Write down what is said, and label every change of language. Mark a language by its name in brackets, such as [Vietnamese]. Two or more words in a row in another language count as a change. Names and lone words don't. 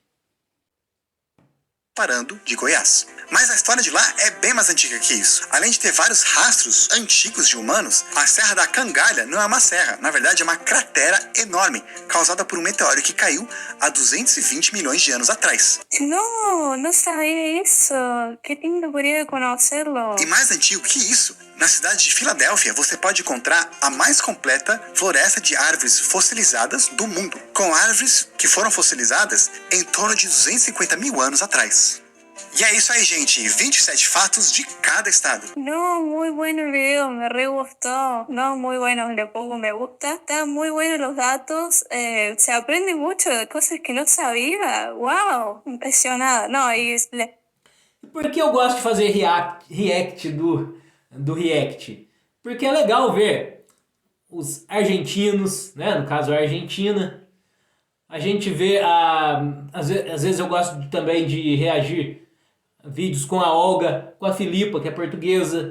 [Portuguese] Parando de Goiás. Mas a história de lá é bem mais antiga que isso. Além de ter vários rastros antigos de humanos, a Serra da Cangalha não é uma serra, na verdade é uma cratera enorme, causada por um meteoro que caiu há 220 milhões de anos atrás. [Spanish] No, no sabía eso. Qué lindo podría conocerlo. [Portuguese] E mais antigo que isso, na cidade de Filadélfia você pode encontrar a mais completa floresta de árvores fossilizadas do mundo, com árvores que foram fossilizadas em torno de 250 mil anos atrás. E é isso aí, gente. 27 fatos de cada estado. [Spanish] No, muy bueno el video, me re gustó. No, muy bueno, le pongo me gusta. Están muy buenos los datos. Se aprende mucho de cosas que no sabía. Wow, impresionada. No, [Portuguese] Por que eu gosto de fazer react do React? Porque é legal ver os argentinos, né? No caso a Argentina. A gente vê, às vezes eu gosto também de reagir vídeos com a Olga, com a Filipa, que é portuguesa.